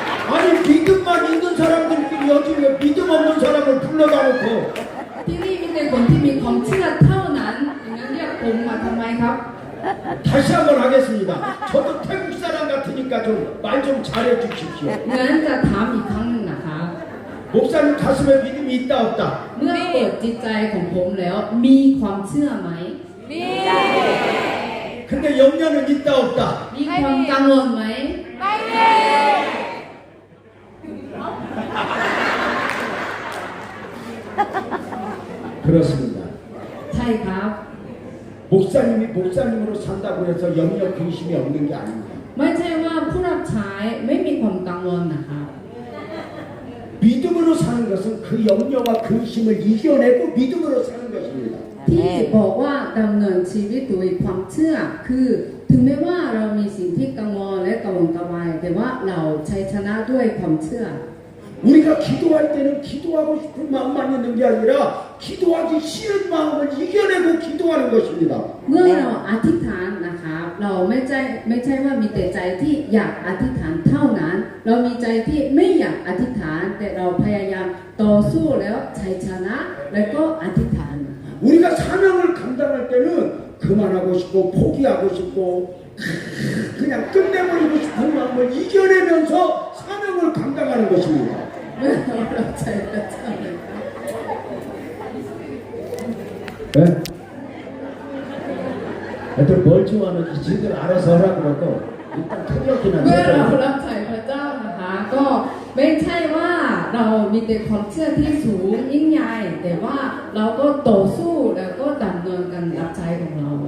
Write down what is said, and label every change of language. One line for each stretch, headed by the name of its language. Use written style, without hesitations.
Korean: 아니 믿음만 있는 사람들끼리 여기 왜 믿음 없는 사람을 불러다 놓고
Thai: ที่นี่มีแต่คนที่มีความเชื่อเท่านั้นงั้นเรียกผมมาทำไมครับ
Korean: 다시 한번 하겠습니다. 저도 태국 사람 같으니까 좀 말 좀 잘해 주십시오.
Thai: งั้นจะถามอีกครั้งหนึ่งนะคะ
Korean: 목사님 가슴에 믿음이 있다 없다?
Thai: เมื่อเปิดจิตใจของผมแล้วมีความเชื่อไหม มี
Korean: 근데 염려는 있다 없다?
Thai: มีความกังวลไหม ไม่มี
Korean: 그렇습니다.
Thai: ใช่ครับ
Korean: 목사님이 목사님으로 산다고 해서 염려 근심이 없는 게 아닙니다.
Thai: ไม่ใช่ว่าผู้รับใช้ไม่มีความกังวลนะคะ
Korean: 믿음으로 사는 것은 그 염려와 근심을 이겨내고 믿음으로 사는 것입니다.
Thai: ที่บอกว่าดำเนินชีวิตโดยความเชื่อคือถึงแม้ว่าเรามีสิ่งที่กังวลและกังวลกระวายแต่ว่าเราใช้ชนะด้วยความเชื่อ
Korean: 우리가 기도할 때는 기도하고 싶은 마음만 있는 게 아니라 기도하기 싫은 마음을 이겨내고 기도하는 것입니다.
Thai: เมื่อเราอธิษฐานนะคะเราไม่ใช่ว่ามีแต่ใจที่อยากอธิษฐานเท่านั้น เรามีใจที่ไม่อยากอธิษฐานแต่เราพยายามต่อสู้แล้วชัยชนะแล้วก็อธิษฐานนะคะ
Korean: 우리가 사명을 감당할 때는 그만하고 싶고 포기하고 싶고 그냥 끝내버리고 싶은 마음을 이겨내면서 사명을 감당하는 것입니다.
Thai: เมื่อเรารับใช้พระเจ้านะคะ
Korean: 네? 애들 뭘 좋아하는지 지들 알아서 하라고 해도 일단 통역이나
Thai: เมื่อเรารับใช้พระเจ้านะคะก็ไม่ใช่ว่าเรามีแต่ความเชื่อที่สูงยิ่งใหญ่แต่ว่าเราก็ต่อสู้แล้วก็ดำเนินการรับใช้ของเรา